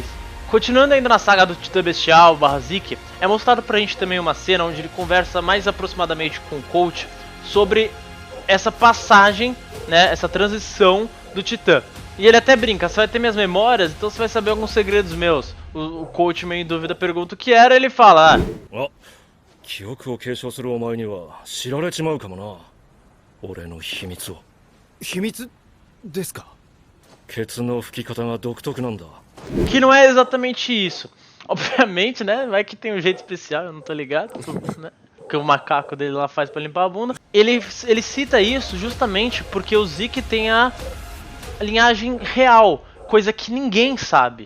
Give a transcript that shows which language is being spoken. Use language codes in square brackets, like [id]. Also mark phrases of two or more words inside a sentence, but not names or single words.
[pt] Continuando ainda na saga do Titã Bestial / Zeke, é mostrado pra gente também uma cena onde ele conversa mais aproximadamente com o Coach sobre essa passagem, né, essa transição do Titã. E ele até brinca, você vai ter minhas memórias, então você vai saber alguns segredos meus. O Coach, meio em dúvida, pergunta o que era, ele fala... [ja] 記憶を継承するお前には知られちまうかもな。俺の秘密を。秘密ですか？ケツの吹き方が独特なんだ。 [pt] Que não é exatamente isso. Obviamente, né? Vai que tem um jeito especial, eu não tô ligado, né? Que o macaco dele lá faz pra limpar a bunda. Ele cita isso justamente porque o Zeke tem a linhagem real, coisa que ninguém sabe.